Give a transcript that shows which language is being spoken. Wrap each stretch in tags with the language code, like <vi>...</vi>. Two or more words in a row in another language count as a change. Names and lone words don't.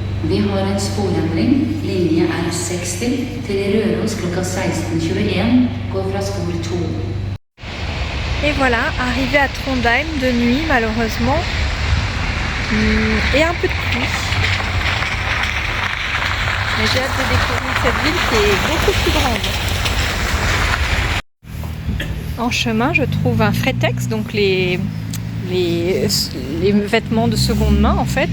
<no>Vi har en sporendring. Linje R60 til Røros klokka 16:21. Går fra spor 2.</no> <fr>Et voilà, arrivé à Trondheim de nuit malheureusement. Et un peu de pluie. Mais j'ai hâte de découvrir cette ville qui est beaucoup plus grande. En chemin, je trouve un Fretex, donc les vêtements de seconde main en fait.</fr>